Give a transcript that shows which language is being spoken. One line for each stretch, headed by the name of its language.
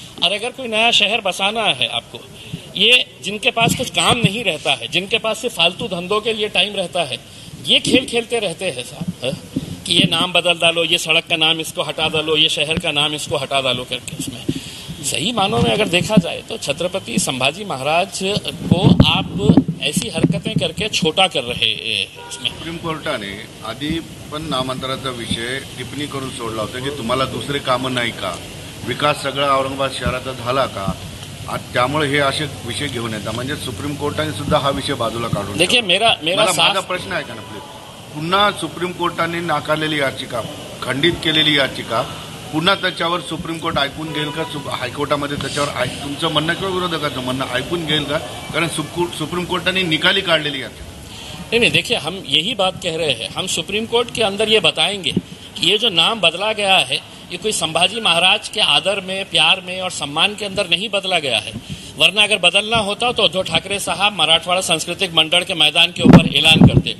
Hindi: और अगर कोई नया शहर बसाना है आपको, ये जिनके पास कुछ काम नहीं रहता है, जिनके पास सिर्फ फालतू धंधों के लिए टाइम रहता है, ये खेल खेलते रहते हैं साहब कि ये नाम बदल डालो, ये सड़क का नाम इसको हटा डालो, ये शहर का नाम इसको हटा डालो करके। उसमें सही मानों में अगर देखा जाए तो छत्रपति संभाजी महाराज को आप ऐसी हरकतें करके छोटा कर रहे हैं।
Marathi: सुप्रीम कोर्टाने आधी पण नामांतराचा विषय टिप्पणी करून सोडला होता की तुम्हाला दुसरे कामं नाही का, विकास सगळा औरंगाबाद शहराचा झाला का, त्यामुळे हे असे विषय घेऊन येतात। म्हणजे सुप्रीम कोर्टाने सुद्धा हा विषय बाजूला काढून
Hindi: देखिए
Marathi: माझा प्रश्न आहे का ना प्लीज, पुन्हा सुप्रीम कोर्टाने नाकारलेली याचिका, खंडित केलेली याचिका पुन्हा त्याच्यावर सुप्रीम कोर्ट ऐकून घेईल का? हायकोर्टामध्ये त्याच्यावर तुमचं म्हणणं किंवा विरोधकाचं म्हणणं ऐकून घेईल का? कारण सुप्रीम कोर्टाने निकाली काढलेली याचिका।
Hindi: नहीं, देखिए हम यही बात कह रहे हैं। हम सुप्रीम कोर्ट के अंदर ये बताएंगे कि ये जो नाम बदला गया है ये कोई संभाजी महाराज के आदर में, प्यार में और सम्मान के अंदर नहीं बदला गया है। वरना अगर बदलना होता तो उद्धव ठाकरे साहब मराठवाड़ा सांस्कृतिक मंडल के मैदान के ऊपर ऐलान करते।